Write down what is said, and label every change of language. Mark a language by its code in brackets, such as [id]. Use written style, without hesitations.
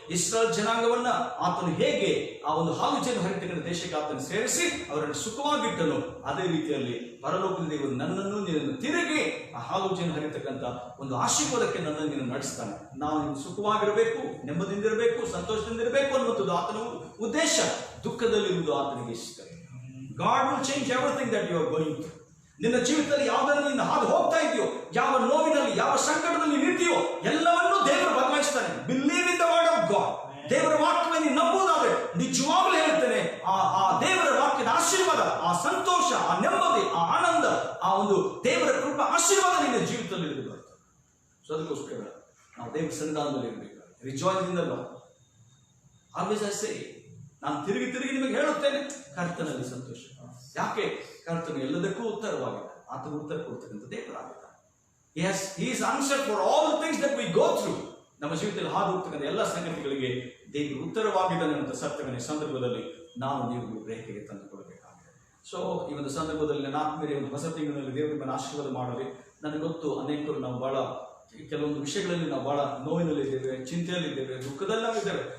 [kn] ಇಸ್ರಾಯೇಲ್ ಜನಾಂಗವನ್ನ ಆತನು ಹೇಗೆ ಆ ಒಂದು ಹಾಲು ಜನ ಹರಿತಕ್ಕಂಥ ದೇಶಕ್ಕೆ ಆತನು ಸೇರಿಸಿ ಅವರನ್ನು ಸುಖವಾಗಿಟ್ಟನು, ಅದೇ ರೀತಿಯಲ್ಲಿ ಪರಲೋಕದ ದೇವರು ನನ್ನನ್ನು ನಿನ್ನನ್ನು ತಿರುಗಿ ಆ ಹಾಲು ಜನ ಹರಿತಕ್ಕಂಥ ಒಂದು ಆಶೀರ್ವಾದಕ್ಕೆ ನನ್ನನ್ನು ನೀನು ನಡೆಸ್ತಾನೆ. ನಾವು ನೀವು ಸುಖವಾಗಿರಬೇಕು, ನೆಮ್ಮದಿಯಿಂದಿರಬೇಕು, ಸಂತೋಷದಿಂದಿರಬೇಕು ಅನ್ನುವಂಥದ್ದು ಆತನ ಉದ್ದೇಶ. ದುಃಖದಲ್ಲಿರುವುದು ಆತನಿಗೆ ಇಷ್ಟ. [en] God will change everything that you are going through. [kn] ನಿನ್ನ ಜೀವಿತದಲ್ಲಿ ಯಾವುದನ್ನು ನೀನು ಹಾದು ಹೋಗ್ತಾ ಇದೆಯೋ, ಯಾವ ನೋವಿನಲ್ಲಿ, ಯಾವ ಸಂಕಟದಲ್ಲಿ ನಿಂತಿಯೋ, ಎಲ್ಲವನ್ನೂ ದೇವರು ಬದಲಾಯಿಸ್ತಾನೆ. [en] Believe in the word of God. [kn] ದೇವರ ವಾಕ್ಯವನ್ನು ನಂಬುವುದಾದ್ರೆ ನಿಜವಾಗ್ಲೂ ಹೇಳ್ತೇನೆ, ಆ ದೇವರ ವಾಕ್ಯದ ಆಶೀರ್ವಾದ, ಆ ಸಂತೋಷ, ಆ ನೆಮ್ಮದಿ, ಆ ಆನಂದ, ಆ ಒಂದು ದೇವರ ಕೃಪಾ ಆಶೀರ್ವಾದ ನಿನ್ನ ಜೀವಿತದಲ್ಲಿ ಇರಬೇಕು. ಸೊ ಅದಕ್ಕೋಸ್ಕರ ನಾವು ದೇವರ ಸನ್ನಿಧಾನದಲ್ಲಿ ಇರಬೇಕು. [en] Rejoicing the Lord. Always I say, [kn] ನಾನು ತಿರುಗಿ ನಿಮಗೆ ಹೇಳುತ್ತೇನೆ, ಕರ್ತನಲ್ಲಿ ಸಂತೋಷ. ಯಾಕೆ? ಕರ್ತನು ಎಲ್ಲದಕ್ಕೂ ಉತ್ತರವಾಗಿದೆ. ಆತನು ಉತ್ತರ ಕೊಡ್ತಕ್ಕಂಥ ದೇವರಾಗಿದ್ದಾನೆ. [en] He is answer for all the things that we go through. [kn] ನಮ್ಮ ಜೀವಿತದಲ್ಲಿ ಹಾದು ಹೋಗ್ತಕ್ಕಂಥ ಎಲ್ಲ ಸಂಗತಿಗಳಿಗೆ ದೇವರು ಉತ್ತರವಾಗಿದ್ದಾನೆ ಅಂತ ಸತ್ಯವನ್ನು ಈ ಸಂದರ್ಭದಲ್ಲಿ ನಾವು ನೀವು ಗ್ರಹಿಕೆಗೆ ತಂದುಕೊಳ್ಬೇಕಾಗಿದೆ. ಸೊ ಈ ಒಂದು ಸಂದರ್ಭದಲ್ಲಿ ನನ್ನ ಆತ್ಮೀಯ ಒಂದು ಹೊಸ ತಿಂಗಳಿನಲ್ಲಿ ದೇವರು ನಿಮ್ಮನ್ನು ಆಶೀರ್ವಾದ ಮಾಡಲಿ. ನನಗೆ ಗೊತ್ತು, ಅನೇಕರು ನಾವು ಬಹಳ ಕೆಲವೊಂದು ವಿಷಯಗಳಲ್ಲಿ ನಾವು ಬಹಳ ನೋವಿನಲ್ಲಿದ್ದೇವೆ, ಚಿಂತೆಯಲ್ಲಿದ್ದೇವೆ, ದುಃಖದಲ್ಲಿ ನಾವಿದ್ದೇವೆ.